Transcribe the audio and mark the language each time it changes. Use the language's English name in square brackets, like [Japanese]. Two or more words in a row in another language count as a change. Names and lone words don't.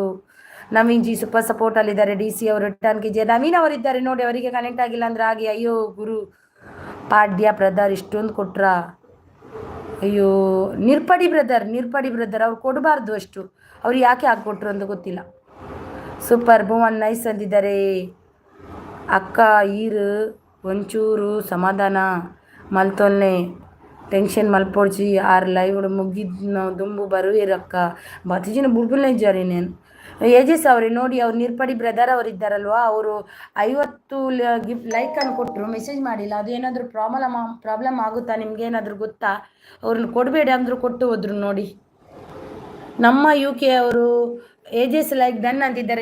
[Kannada] ನವೀನ್ ಜಿ ಸೂಪರ್ ಸಪೋರ್ಟಲ್ಲಿದ್ದಾರೆ. DC ಅವರು ರಿಟರ್ನ್ KG ನವೀನ್ ಅವರಿದ್ದಾರೆ ನೋಡಿ. ಅವರಿಗೆ ಕನೆಕ್ಟ್ ಆಗಿಲ್ಲ ಅಂದರೆ ಹಾಗೆ. ಅಯ್ಯೋ ಗುರು ಪಾಡ್ಯ ಬ್ರದರ್ ಇಷ್ಟೊಂದು ಕೊಟ್ರ. ಅಯ್ಯೋ ನಿರ್ಪಡಿ ಬ್ರದರ್ ಅವ್ರು ಕೊಡಬಾರ್ದು ಅಷ್ಟು. ಅವ್ರು ಯಾಕೆ ಹಾಕ್ಕೊಟ್ರು ಅಂತ ಗೊತ್ತಿಲ್ಲ. ಸೂಪರ್ ಭುವನ್ ನೈಸ್ ಅಂತಿದ್ದಾರೆ. [Tulu] ಅಕ್ಕ ಈರು ಒಂಚೂರು ಸಮಾಧಾನ ಮಲ್ತೊಲ್ನೆ ಟೆನ್ಷನ್ ಮಲ್ಪೊಡ್ಚಿ ಲೈವ್ ಮುಗಿದ್ ದುಂಬು ಬರುವಿರಕ್ಕ ಬತಿಜಿನ ಬುಡ್ಬುಲ್ನೇ ಇದ್ದಾರೆ ನೇನು. [Kannada] ಏಜಸ್ ಅವರೇ ನೋಡಿ. ಅವ್ರು ನಿರ್ಪಡಿ ಬ್ರದರ್ ಅವರು ಇದ್ದಾರಲ್ವ, ಅವರು 50 ಲೈಕನ್ನು ಕೊಟ್ಟರು, ಮೆಸೇಜ್ ಮಾಡಿಲ್ಲ. ಅದೇನಾದರೂ ಪ್ರಾಬ್ಲಮ್ ಆಗುತ್ತಾ ನಿಮ್ಗೇನಾದರೂ ಗೊತ್ತಾ? ಅವ್ರನ್ನ ಕೊಡಬೇಡಿ ಅಂದರೂ ಕೊಟ್ಟು ಹೋದ್ರು ನೋಡಿ. ನಮ್ಮ UK ಅವರು ಏಜಸ್ [English] like done [Kannada] ಅಂತಿದ್ದಾರೆ.